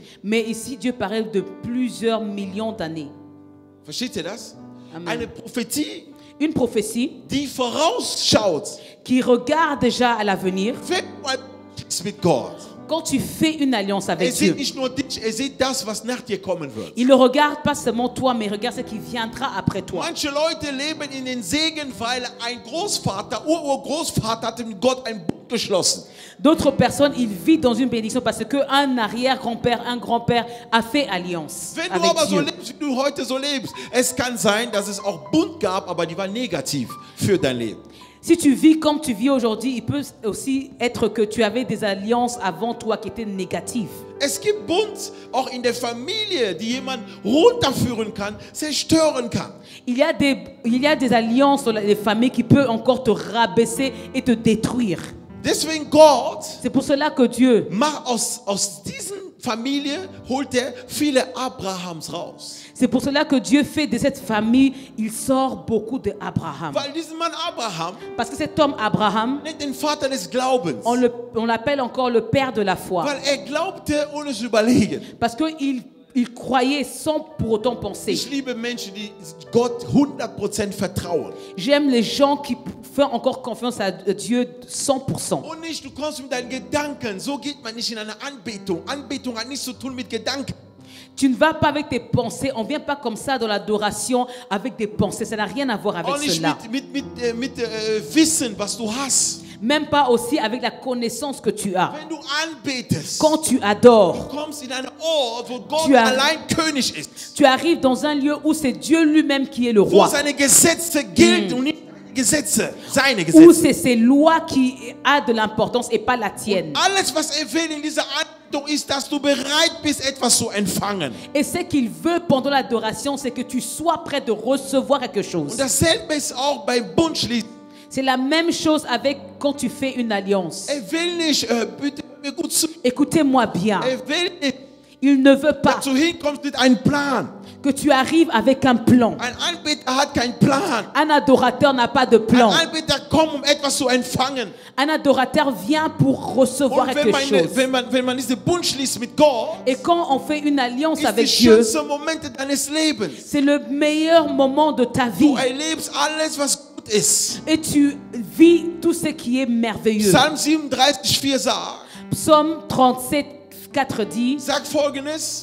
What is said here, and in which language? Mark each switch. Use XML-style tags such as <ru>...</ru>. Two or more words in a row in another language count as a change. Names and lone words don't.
<fr>Mais ici, Dieu parle de plusieurs millions d'années.</fr> <de>Versteht ihr das? Amen. Eine Prophetie,</de> <fr>Une prophétie</fr> <de>die vorausschaut.</de> <fr>qui regarde déjà à l'avenir.</fr> <de>Wenn du ein Bund schließt mit Gott,</de> <fr>Quand tu fais une alliance avec</fr> <de>sieht</de> <fr>Dieu,</fr> <de>nicht nur dich, sieht das, was nach dir kommen wird.</de> <fr>il ne regarde pas seulement toi, mais il regarde ce qui viendra après toi.</fr> <de>Manche Leute leben in den Segen, weil ein Großvater, Urgroßvater hat mit Gott ein Bund geschlossen.</de> <fr>D'autres personnes, ils vivent dans une bénédiction parce qu'un arrière-grand-père, un grand-père a fait alliance</fr> <de>Wenn du</de> <fr>avec</fr> <de>aber so</de> <fr>Dieu.</fr> <de>lebst, wie du heute so lebst, es kann sein, dass es auch Bund gab, aber die war negativ für dein Leben.</de> <fr>Si tu vis comme tu vis aujourd'hui, il peut aussi être que tu avais des alliances avant toi qui étaient négatives.</fr> <de>Es gibt Bund auch in der Familie, die jemand runterführen kann, zerstören kann.</de> <fr>Il y a des alliances dans les familles qui peuvent encore te rabaisser et te détruire.</fr> <de>Deswegen Gott</de> <fr>C'est pour cela que Dieu,</fr> <de>macht aus diesen Familie holt er viele Abrahams raus.</de> <fr>c'est pour cela que Dieu fait de cette famille, il sort beaucoup d'Abraham.</fr> <de>Weil diesen Mann Abraham</de> <fr>Parce que cet homme Abraham,</fr> <de>nennt den Vater des Glaubens.</de> <fr>on l'appelle encore le père de la foi.</fr> <de>Weil glaubte, ohne zu überlegen.</de> <fr>Parce qu'il croyait sans pour autant penser.</fr> <de>Ich liebe Menschen, die Gott 100% vertrauen.</de> <fr>J'aime les gens qui font encore confiance à Dieu 100%.</fr> <de>Und nicht, du kommst mit deinen Gedanken. So geht man nicht in eine Anbetung. Anbetung hat nichts zu tun mit Gedanken.</de> <fr>Tu ne vas pas avec tes pensées. On ne vient pas comme ça dans l'adoration avec des pensées. Ça n'a rien à voir avec</fr> <de>Auch nicht</de> <fr>cela.</fr> <de>mit Wissen, was du hast.</de> <fr>Même pas aussi avec la connaissance que tu as.</fr> <de>Wenn du anbetest,</de> <fr>Quand tu adores,</fr> <de>du kommst in einen Ort, wo Gott</de> <fr>Tu as-</fr> <de>allein König ist.</de> <fr>tu arrives dans un lieu où c'est Dieu lui-même qui est le</fr> <de>Wo</de> <fr>roi.</fr> <de>seine Gesetze gelten und nicht deine Gesetze, seine</de> <fr>Où</fr> <de>Gesetze.</de> <fr>c'est ses lois qui a de l'importance et pas la tienne.</fr> <de>Alles, was will in dieser Anbetung, ist, dass du bereit bist, etwas zu empfangen.</de> <fr>Et ce qu'il veut pendant l'adoration, c'est que tu sois prêt de recevoir quelque chose.</fr> <de>Und dasselbe ist auch beim Bundschließen.</de> <fr>C'est la même chose avec quand tu fais une alliance.</fr> <de>Will nicht, bitte hör mir gut zu.</de> <fr>Écoutez-moi bien.</fr> <de>Will nicht,</de> <fr>Il ne veut pas</fr> <de>dass du hinkommst mit einem Plan.</de> <fr>que tu arrives avec un plan.</fr> <de>Ein Anbeter hat keinen Plan.</de> <fr>Un adorateur n'a pas de plan.</fr> <de>Ein Anbeter kommt, etwas zu empfangen.</de> <fr>Un adorateur vient pour recevoir</fr> <de>Und</de> <fr>quelque chose.</fr> <de>wenn man diese Bund schließt mit Gott,</de> <fr>Et quand on fait une alliance</fr> <de>ist die</de> <fr>avec Dieu,</fr> <de>schönste Momente deines Lebens.</de> <fr>c'est le meilleur moment de ta vie.</fr> <de>Du erlebst alles, was gut ist.</de> <fr>Et tu vis tout ce qui est merveilleux.</fr> <de>Psalm 37,4 sagt,</de> <fr>Psaume 37, 4 dit,</fr> <de>sagt Folgendes:</de>